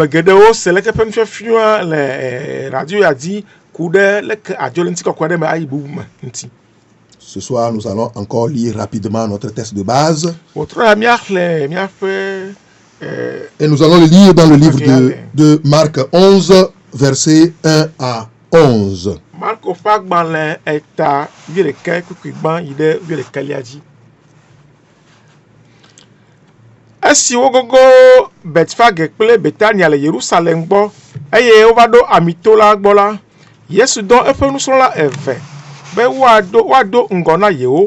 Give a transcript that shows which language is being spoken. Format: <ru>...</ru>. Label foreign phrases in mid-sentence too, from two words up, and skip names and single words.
<fr>Ce soir, nous allons encore lire rapidement notre texte de base. Et nous allons le lire dans le livre de Marc 11, versets 1 à 11.</fr> <ee>Esi wogogo Betfage kple Betania le Yerusalem gbɔ eye wova ɖo amitola gbɔ la, Yesu dɔ eƒe nusrɔ̃la eve be woado ŋgɔ na yewo.</ee>